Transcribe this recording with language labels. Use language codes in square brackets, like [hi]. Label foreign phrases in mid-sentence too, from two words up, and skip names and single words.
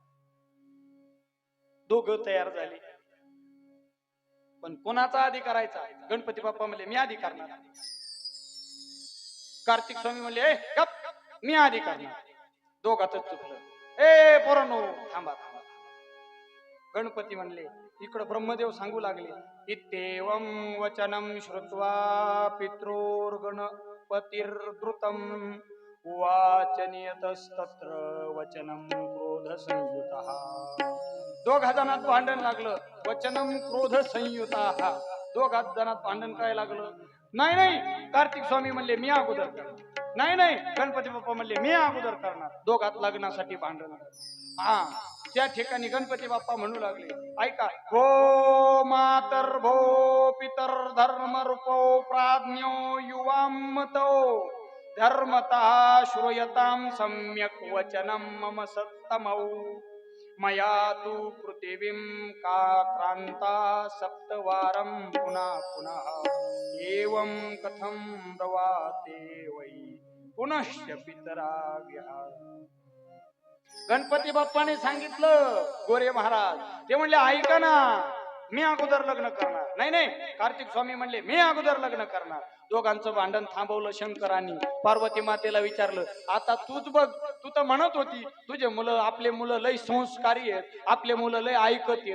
[mr] दोघं तयार झाले, पण कोणाचा आधी करायचा. गणपती बाप्पा म्हणले मी आधी करणार. कार्तिक स्वामी म्हणले गप, मी आधी करणार. दोघातच चुकलं. ए पोरांनो थांबा थांबा. गणपती म्हणले, इकडं ब्रह्मदेव सांगू लागले, [sa] इत्येवं वचनं श्रुत्वा पितृर्गणपतिर्द्रुतं उवाच नियतस्तत्र वचनं क्रोध संयुतः. [mr] दोघा जणात भांडण लागलं. [sa] वचनं क्रोध संयुतः, [mr] दोघा जणात भांडण काय लागलं. नाही नाही, कार्तिक स्वामी म्हणले मी अगोदर करणार. नाही नाही, गणपती बाप्पा म्हणले मी अगोदर करणार. दोघात लग्नासाठी भांडण. त्या ठिकाणी गणपती बाप्पा म्हणू लागले, ऐका, [sa] भो मातर भो पितर धर्म रूपो प्राज्ञो युवामतो धर्मतः श्रूयतां सम्यक वचनम मम सत्तमौ मया तु पृथिवीं का क्रांता सप्तवारं पुनः पुनः एवं कथं रवाते वै पुनश्च पितरा विहार. [mr] गणपती बाप्पाने सांगितलं गोरे महाराज, ते म्हणले ऐका ना, मी अगोदर लग्न करणार. नाही नाही, कार्तिक स्वामी म्हणले मी अगोदर लग्न करणार. दोघांचं भांडण थांबवलं शंकरांनी. पार्वती मातेला विचारलं, आता तूच बघ, तू तर म्हणत होती तुझे मुलं, आपले मुलं लय संस्कारी आहेत, आपले मुलं लय ऐकत आहेत.